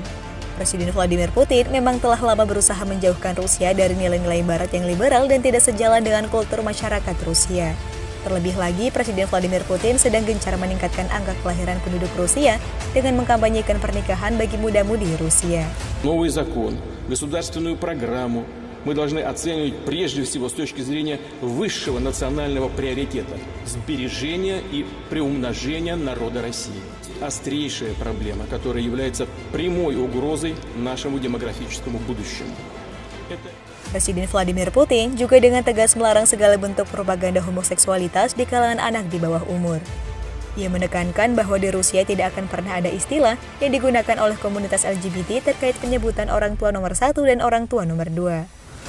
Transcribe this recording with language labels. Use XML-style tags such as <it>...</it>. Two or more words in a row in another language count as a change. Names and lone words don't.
<id>Presiden Vladimir Putin memang telah lama berusaha menjauhkan Rusia dari nilai-nilai Barat yang liberal dan tidak sejalan dengan kultur masyarakat Rusia. Terlebih lagi, Presiden Vladimir Putin sedang gencar meningkatkan angka kelahiran penduduk Rusia dengan mengkampanyekan pernikahan bagi muda-mudi Rusia.</id> <ru>Новый закон, государственную программу мы должны оценивать прежде всего с точки зрения высшего национального приоритета – сбережения и приумножения народа России. Острейшая проблема, которая является прямой угрозой нашему демографическому будущему.</ru> <id>Presiden Vladimir Putin juga dengan tegas melarang segala bentuk propaganda homoseksualitas di kalangan anak di bawah umur. Ia menekankan bahwa di Rusia tidak akan pernah ada istilah yang digunakan oleh komunitas LGBT terkait penyebutan orang tua nomor 1 dan orang tua nomor 2.</id>